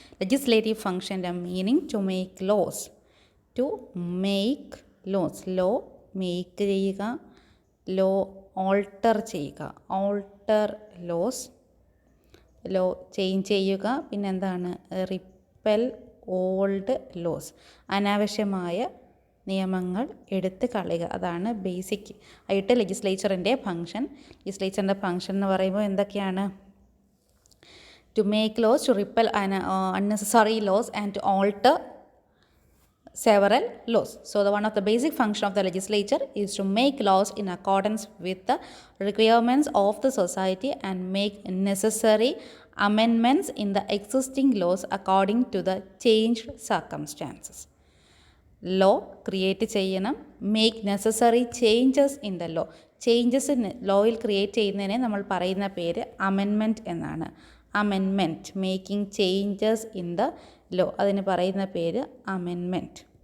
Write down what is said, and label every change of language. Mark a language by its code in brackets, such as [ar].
[en] Legislative ഫങ്ഷൻ്റെ meaning to make laws. To make laws, law make ചെയ്യുക, law alter ചെയ്യുക, alter laws, law change ചെയ്യുക. [ml] പിന്നെന്താണ്, [en] repeal old laws, [ml] അനാവശ്യമായ നിയമങ്ങൾ എടുത്ത് കളയുക. അതാണ് ബേസിക് ആയിട്ട് ലെജിസ്ലേച്ചറിൻ്റെ ഫങ്ഷൻ. ലെജിസ്ലേച്ചറിൻ്റെ ഫങ്ഷൻ എന്ന് പറയുമ്പോൾ എന്തൊക്കെയാണ്? [en] To make laws, to repeal unnecessary laws and to alter several laws. So the one of the basic function of the legislature is to make laws in accordance with the requirements of the society and make necessary amendments in the existing laws according to the changed circumstances. Law create ചെയ്യണം, make necessary changes in the law. [ml] Changes ലോയിൽ create ചെയ്യുന്നതിനെ നമ്മൾ പറയുന്ന പേര് amendment എന്നാണ്. [en] amendment, making changes in the law, [ml] അതിന് പറയുന്ന പേര് [en] Amendment.